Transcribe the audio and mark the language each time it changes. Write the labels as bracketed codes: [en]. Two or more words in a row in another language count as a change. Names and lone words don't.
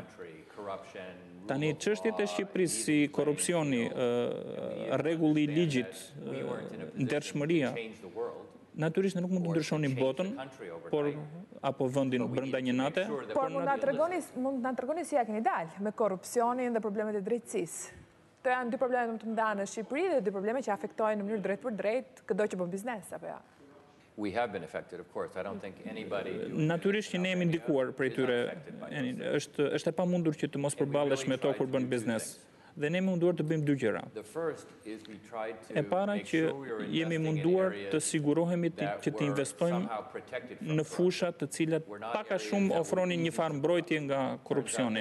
[sq] Tani, çështjet e Shqipërisë si korrupsioni, rregulli i ligjit, ndershmëria, natyrisht ne nuk mund të ndryshonim botën, apo vendin brenda një nate. Por mund na tregoni si ja keni dalë me korrupsionin dhe problemet e drejtësisë. Këto janë dy probleme më të mëdha në Shqipëri dhe dy probleme që afektojnë në mënyrë drejt për drejt çdo që bën biznes apo jo. [en] We have been affected, of course. I don't think anybody... [sq] Natyrisht që ne jemi ndikuar prej tyre. Është e pamundur që të mos përballesh me to kur bën biznes. Dhe ne munduar të bëjmë dy gjëra. E para që jemi munduar të sigurohemi që të investojmë në fusha të cilat pak a shumë ofronin një farë mbrojtje nga korrupsioni.